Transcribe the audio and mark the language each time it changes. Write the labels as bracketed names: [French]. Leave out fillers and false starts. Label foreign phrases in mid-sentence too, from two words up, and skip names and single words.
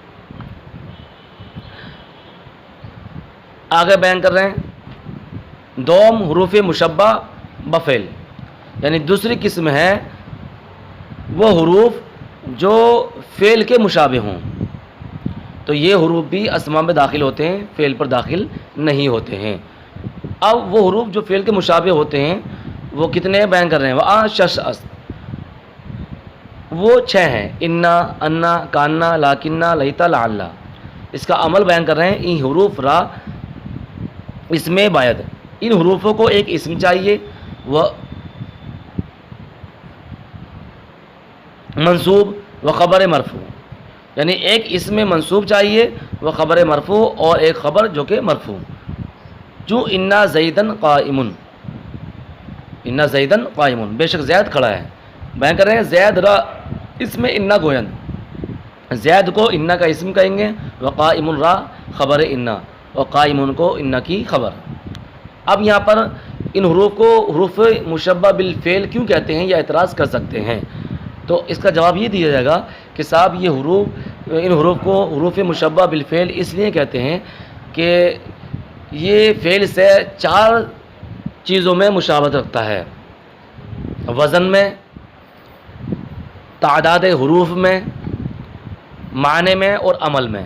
[Urdu] آگے بیان کر رہے ہیں [Persian] دوم حروف مشبہ بفعل، [Urdu] یعنی دوسری قسم ہے وہ حروف جو فعل کے مشابہ ہوں، تو یہ حروف بھی اسماء میں داخل ہوتے ہیں، فعل پر داخل نہیں ہوتے ہیں۔ اب وہ حروف جو فعل کے مشابہ ہوتے ہیں وہ کتنے بیان کر رہے ہیں؟ [Persian] وہ شش است، [Urdu] وہ 6 ہیں، [Arabic] انا، انا، کانا، لاکنہ، لیتا، لعلہ۔ [Urdu] اس کا عمل بیان کر رہے ہیں۔ [Persian] ان حروف را اسم باید، [Urdu] ان حروفوں کو ایک اسم چاہیے، [Persian] وہ منصوب و خبر مرفوع، [Urdu] یعنی ایک اسم منصوب چاہیے وہ خبر مرفوع، اور ایک خبر جو کہ مرفوع، جو [Arabic] انا زیدن قائمن، انا زیدن قائمن، [Urdu] بے شک زید کھڑا ہے۔ بیان کر رہے ہیں [Persian] زید را اسم انا گوین، [Urdu] زید کو انا کا اسم کہیں گے، [Persian] و قائمن را خبر انا، [Urdu] اور قائمن کو انا کی خبر۔ اب یہاں پر ان حروف کو حروف مشبہ بالفعل کیوں کہتے ہیں، یہ اعتراض کر سکتے ہیں، تو اس کا جواب یہ دیا جائے گا کہ صاحب یہ ان حروف کو حروف مشبہ بالفعل اس لیے کہتے ہیں کہ یہ فعل سے 4 چیزوں میں مشابہت رکھتا ہے، وزن میں، تعداد حروف میں، معنی میں، اور عمل میں۔